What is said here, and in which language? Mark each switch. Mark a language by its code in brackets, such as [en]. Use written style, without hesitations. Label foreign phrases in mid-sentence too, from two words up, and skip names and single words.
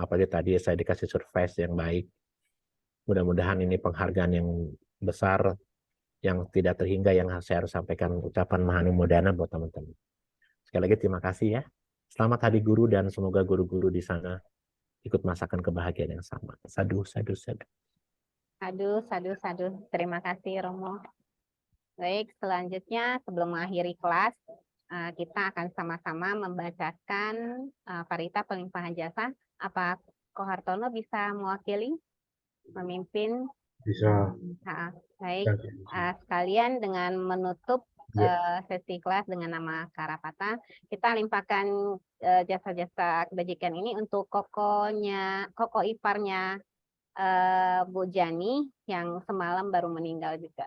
[id] Apalagi tadi saya dikasih surprise yang baik. Mudah-mudahan ini penghargaan yang besar yang tidak terhingga yang saya harus sampaikan ucapan Mahanumodana buat teman-teman. Sekali lagi terima kasih ya. Selamat Hari Guru dan semoga guru-guru di sana ikut merasakan kebahagiaan yang sama. [pi] Sadu, sadu, sadu. [id] Aduh, sadu. Terima kasih Romo. Baik, selanjutnya sebelum mengakhiri kelas, kita akan sama-sama membacakan Parita Pelimpahan Jasa. Apa Ko Hartono bisa mewakili, memimpin? Bisa. Baik, sekalian dengan menutup sesi kelas dengan nama Karapata, kita limpahkan jasa-jasa kebajikan ini untuk koko iparnya Bu Jani yang semalam baru meninggal juga.